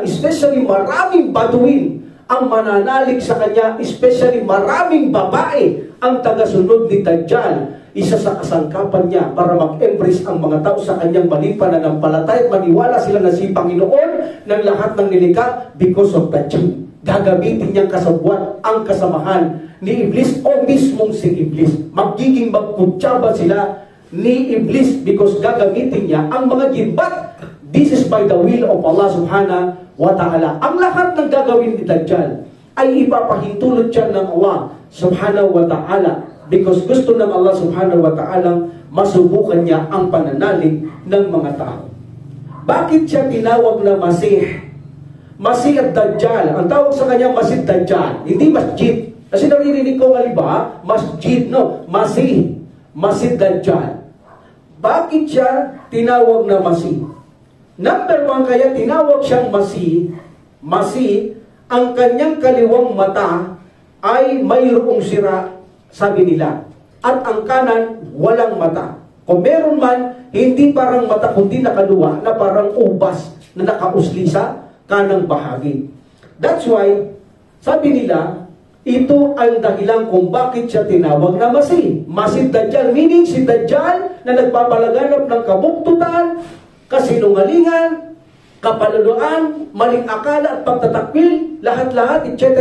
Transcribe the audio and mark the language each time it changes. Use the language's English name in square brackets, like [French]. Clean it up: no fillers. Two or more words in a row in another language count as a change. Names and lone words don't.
[Filipino] Especially maraming baduin ang mananalig sa kanya, especially maraming babae ang tagasunod ni Dajjal. Isa sa kasangkapan niya para mag-embrace ang mga tao sa kanyang maling pananampalataya at maniwala sila na si Panginoon ng lahat ng nilikha [English] because of the jinn. [Filipino] Gagamitin niyang kasabwat ang kasamahan ni Iblis o mismong si Iblis. Magiging magkutsaba sila ni Iblis because gagamitin niya ang mga jinn. [English] But this is by the will of Allah [Arabic] سبحانه وتعالى. [Filipino] Ang lahat ng gagawin ni Dajjal ay ipapahintulot siya ng Allah [Arabic] سبحانه وتعالى [Filipino] because gusto ng Allah [Arabic] سبحانه وتعالى [Filipino] masubukan niya ang pananalig ng mga tao. Bakit siya tinawag na Masih? Masih at Dajjal. Ang tawag sa kanya Masih Dajjal, hindi masjid. Kasi naririnig ko nga ba, masjid, no? Masih. Masih Dajjal. Bakit siya tinawag na Masih? Number one, kaya tinawag siyang Masih. Masih, ang kanyang kaliwang mata ay mayroong sira, sabi nila. At ang kanan, walang mata. Kung meron man, hindi parang mata, kundi nakaluwa na parang ubas na nakausli sa kanang bahagi. [English] That's why, [Filipino] sabi nila, ito ang dahilan kung bakit siya tinawag na Masih. Masih Dajjal, meaning si Dajjal na nagpapalaganap ng kabuktutan, kasinungalingan, kapaluluan, maling akala at pagtatakwil, lahat-lahat, etc.